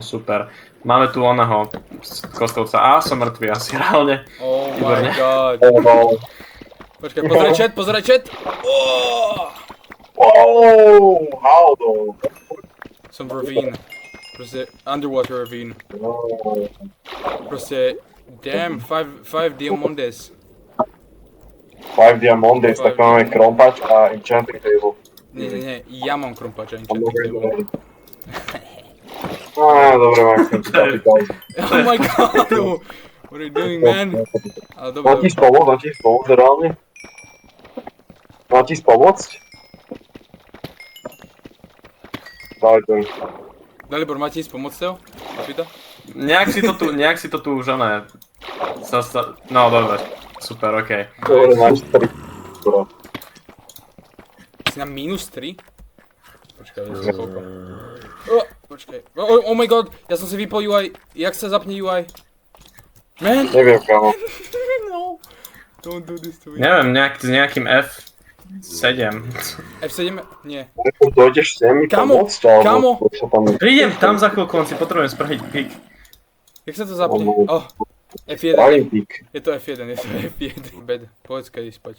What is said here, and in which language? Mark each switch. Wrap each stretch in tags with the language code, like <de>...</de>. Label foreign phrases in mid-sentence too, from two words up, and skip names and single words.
<sk>Super. Máme tu oného kostovca. A som mŕtvý asi reálne. Oh Výborne.</sk> <en>my god.</en> <sk>Počkaj, pozeraj chat.</sk> <en>Oh, how though?</en> <sk>Som v ravine. Proste</sk> <en>underwater ravine.</en> <sk>Proste, damn, 5 diamondes. 5 diamondes, tak máme krompač a</sk> <en>enchanting table.</en> <sk>Nie, ja mám krumpača</sk> <en>enchanting table.</en> <sk>Dobre, Max, som ti kapitál.</sk> <en>Oh my god, what are you doing, man?</en> <sk>Ale Má ti pomôcť reálne? Má ti pomôcť? Daj to. Dalibor, máte ísť pomôcť Teo? Opýta? Nejak si to tu už oné. No dobre, super, okej. Dobre, máš 3. Si na -3? Počkaj, ja som koľko. Počkaj.</sk> <en>Oh my god,</en> <sk>ja som si vypol UI. Jak sa zapne UI? Man! Neviem, kámo.</sk> <en>No. Don't do this to me.</en> <sk>Neviem, s nejakým F7. F7? Nie. Dojdeš sem mi pomôcť, alebo Kamo. sa tam... Prídem tam za chvíľku, on si potrebujem spraviť pik. Jak sa to zapne? Oh. F1. Paralympic. Je to F1. Bed. Povedz, kedy spať.</sk>